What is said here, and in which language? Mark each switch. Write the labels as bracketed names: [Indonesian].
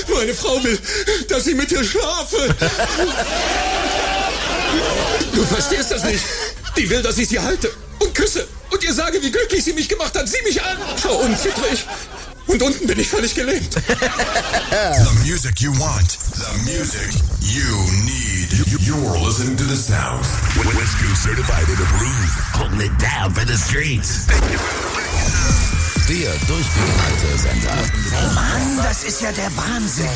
[German] Meine Frau will, dass ich mit dir schlafe. Du verstehst das nicht. Die will, dass ich sie halte und küsse und ihr sage, wie glücklich sie mich gemacht hat. Sieh mich an. Schau, unten zittere ich. Und unten bin ich völlig gelähmt. [English] The music you want. The music you need. You're listening to the sounds. West Coast certified in the blues. Holding it down for the streets. [German] Der durchgeknallte Sender. Hey Mann, das ist ja der Wahnsinn.